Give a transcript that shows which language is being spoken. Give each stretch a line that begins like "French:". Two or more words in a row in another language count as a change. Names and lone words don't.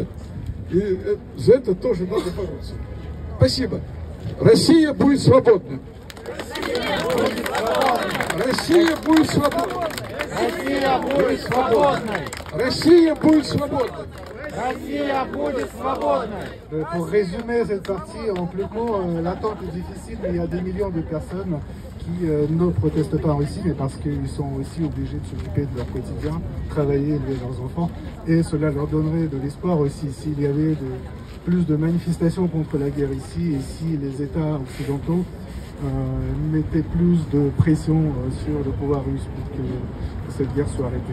Russian: И за это тоже надо бороться. Спасибо. Россия будет свободна. Россия будет свободна. Россия будет свободной. Россия будет свободной. Россия будет свободной.
French: Pour résumer cette partie en plus court, l'attente est difficile, mais il y a des millions de personnes qui ne protestent pas en Russie, mais parce qu'ils sont aussi obligés de s'occuper de leur quotidien, travailler, élever leurs enfants, et cela leur donnerait de l'espoir aussi s'il y avait plus de manifestations contre la guerre ici, et si les États occidentaux mettaient plus de pression sur le pouvoir russe pour que cette guerre soit arrêtée.